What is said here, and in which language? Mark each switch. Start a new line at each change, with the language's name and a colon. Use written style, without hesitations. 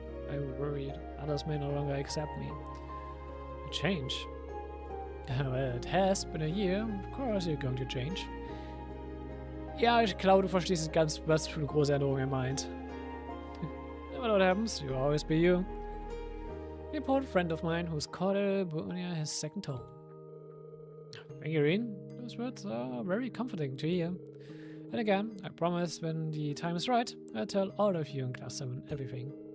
English: I worried others may no longer accept me. A change? Well, it has been a year. Of course you're going to change.
German: Ja, ich glaube, du verstehst nicht ganz, was für eine große Änderung er meint.
English: Never know what happens. You'll always be you. An important friend of mine who's called Erebonia his second toe. Thank you, Irene. Those words are very comforting to hear. And again, I promise when the time is right, I'll tell all of you in Class 7 everything.